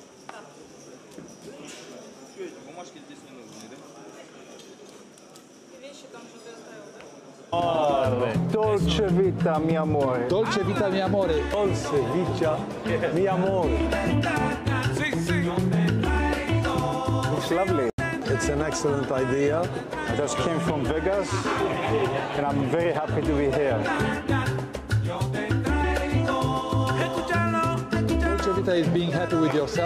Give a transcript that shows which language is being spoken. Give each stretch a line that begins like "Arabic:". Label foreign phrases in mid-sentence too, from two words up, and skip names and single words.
Russian: Да. Что эти бумажки здесь не нужны, да? И вещи там что ты оставил, да?
Italian: Dolce Vita, mi amore. Dolce Vita, mi amore. Dolce Vita, mi amore.
English: It's lovely. It's an excellent idea. I just came from Vegas, and I'm very happy to be here. Dolce Vita is being happy with yourself.